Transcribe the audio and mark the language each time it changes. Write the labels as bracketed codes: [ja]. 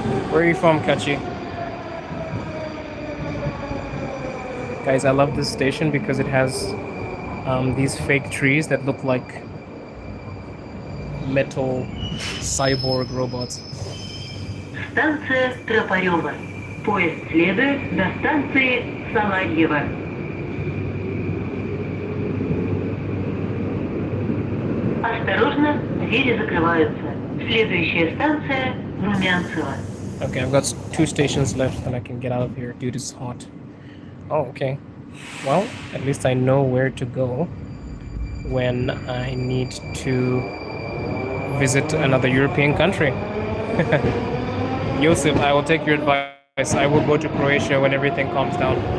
[en] Where are you from, Kachi? Guys, I love this station because it has these fake trees that look like metal cyborg robots. [ru] Станция Тропарева. Поезд следует до станции Саларьево. Осторожно, двери закрываются. Следующая станция Румянцево. [en] Okay, I've got 2 stations left and I can get out of here. Dude, it's hot. Oh, okay. Well, at least I know where to go when I need to visit another European country. Josip, I will take your advice. I will go to Croatia when everything calms down.